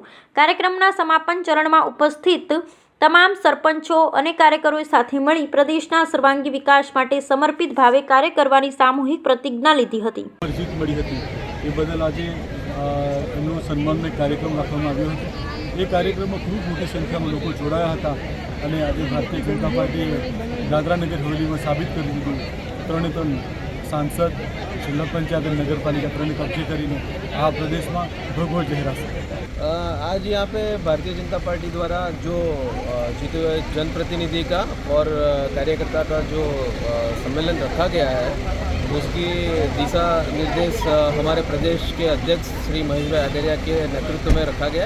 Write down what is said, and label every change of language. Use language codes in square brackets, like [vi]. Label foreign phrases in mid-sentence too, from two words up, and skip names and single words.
[gu] કાર્યક્રમના સમાપન ચરણમાં ઉપસ્થિત તમામ સરપંચો અને કાર્યકરોએ સાથે મળી પ્રદેશના સર્વાંગી વિકાસ માટે સમર્પિત ભાવે કાર્ય કરવાની સામૂહિક પ્રતિજ્ઞા લીધી હતી। જીત મળી હતી એ બદલ આજે એમનો સન્માનનો કાર્યક્રમ રાખવામાં આવ્યો હતો। એ કાર્યક્રમમાં ખૂબ મોટી સંખ્યામાં લોકો જોડાયા હતા અને આજે ભારતીય જનતા પાર્ટીએ દાદરા નગર હવેલીમાં સાબિત કરી દીધું। ત્રણે ત્રણ [hi] सांसद, जिला पंचायत और नगर पालिका [gu] ત્રણે कब्जे કરીને આ પ્રદેશમાં ભગવો લહેરાશે। [hi] आज यहाँ पे भारतीय जनता पार्टी द्वारा जो जीते हुए जनप्रतिनिधि का और कार्यकर्ता का जो सम्मेलन रखा गया है उसकी दिशा निर्देश हमारे प्रदेश के अध्यक्ष श्री महेश भाई अगरिया के नेतृत्व में रखा गया।